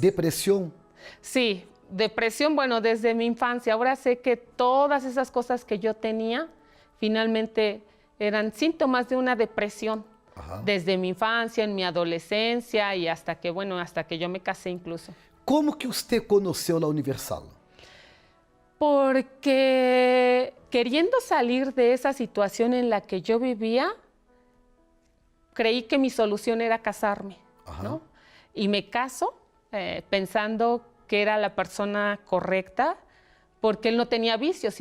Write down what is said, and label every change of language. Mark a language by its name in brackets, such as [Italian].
[Spanish] Depresión? Sí, depresión, bueno, desde mi infancia. Ahora sé que todas esas cosas que yo tenía finalmente eran síntomas de una depresión. Ajá. Desde mi infancia, en mi adolescencia y hasta que, bueno, hasta que yo me casé incluso. [Portuguese] Como que usted conheceu a Universal? [Spanish] Porque queriendo salir de esa situación en la que yo vivía, creí que mi solución era casarme, ¿no? Y me caso pensando que era la persona correcta, porque él no tenía vicios.